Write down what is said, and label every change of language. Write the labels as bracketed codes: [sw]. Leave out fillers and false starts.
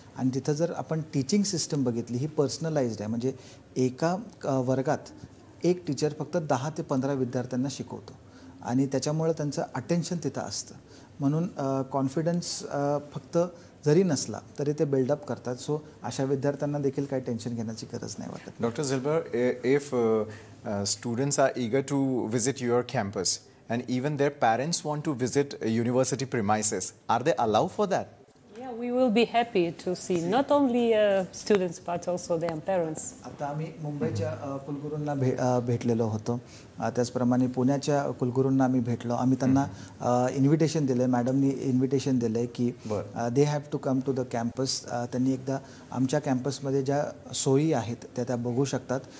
[mr] आणि तिथं जर आपण टीचिंग सिस्टम बघितली ही पर्सनलाइज्ड आहे. म्हणजे एका वर्गात एक टीचर फक्त 10 ते 15 विद्यार्थ्यांना शिकवतो आणि त्याच्यामुळं त्यांचं अटेन्शन तिथं असतं. म्हणून कॉन्फिडन्स फक्त जरी नसला तरी ते बिल्डअप करतात. सो अशा विद्यार्थ्यांना देखील काही टेन्शन घेण्याची गरज नाही वाटत. [en] Doctor Zilber, if students are eager to visit your campus and even their parents want to visit university premises, are they allowed for that? Yeah, we will be happy to see not only students but also their parents. [mr] आता आम्ही मुंबईच्या कुलगुरूंना भेटलेलो होतो, त्याचप्रमाणे पुण्याच्या कुलगुरूंना आम्ही भेटलो. आम्ही त्यांना इन्व्हिटेशन दिलं आहे, मॅडमनी इन्व्हिटेशन दिलं आहे की [en] They have to come to the campus. [mr] त्यांनी एकदा आमच्या कॅम्पसमध्ये ज्या सोयी आहेत त्या बघू शकतात.